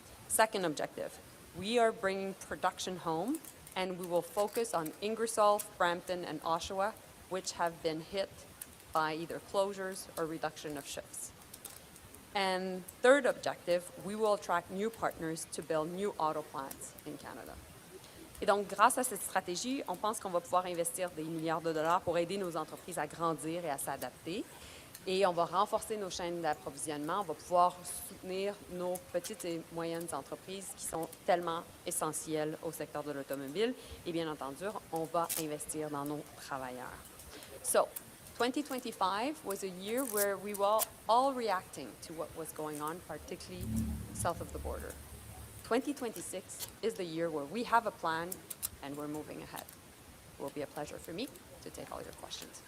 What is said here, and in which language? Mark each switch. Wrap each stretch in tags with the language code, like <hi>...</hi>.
<en>Second objective, we are bringing production home, and we will focus on Ingersoll, Brampton, and Oshawa, which have been hit by either closures or reduction of shifts. And third objective, we will attract new partners to build new auto plants in Canada.</en> <fr>Et donc, grâce à cette stratégie, on pense qu'on va pouvoir investir des milliards de dollars pour aider nos entreprises à grandir et à s'adapter. Et on va renforcer nos chaînes d'approvisionnement. On va pouvoir soutenir nos petites et moyennes entreprises qui sont tellement essentielles au secteur de l'automobile. Et bien entendu, on va investir dans nos travailleurs.</fr> <en>So, 2025 was a year where we were all reacting to what was going on, particularly south of the border. 2026 is the year where we have a plan and we're moving ahead. It will be a pleasure for me to take all your questions.</en>